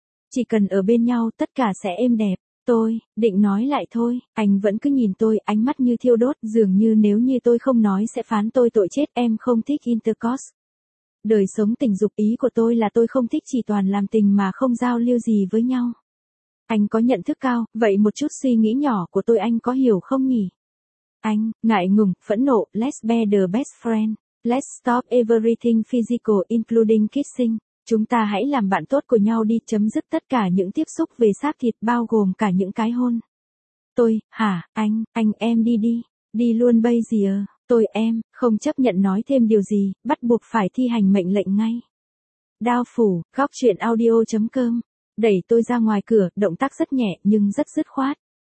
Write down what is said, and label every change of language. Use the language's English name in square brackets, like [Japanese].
[Vietnamese] Chỉ cần ở bên nhau tất cả sẽ êm đẹp. Tôi, định nói lại thôi, anh vẫn cứ nhìn tôi, ánh mắt như thiêu đốt, dường như nếu như tôi không nói sẽ phán tôi tội chết. Em không thích intercourse. Đời sống tình dục, ý của tôi là tôi không thích chỉ toàn làm tình mà không giao lưu gì với nhau. Anh có nhận thức cao, vậy một chút suy nghĩ nhỏ của tôi anh có hiểu không nhỉ? Anh, ngại ngùng, phẫn nộ, [English] let's be the best friend. Let's stop everything physical including kissing. [Vietnamese] Chúng ta hãy làm bạn tốt của nhau đi, chấm dứt tất cả những tiếp xúc về xác thịt bao gồm cả những cái hôn. Tôi, hả, anh em đi đi. Đi luôn bây giờ. Tôi, em, không chấp nhận nói thêm điều gì, bắt buộc phải thi hành mệnh lệnh ngay. Đao phủ, góc chuyện audio.com. Đẩy tôi ra ngoài cửa, động tác rất nhẹ nhưng rất dứt khoát.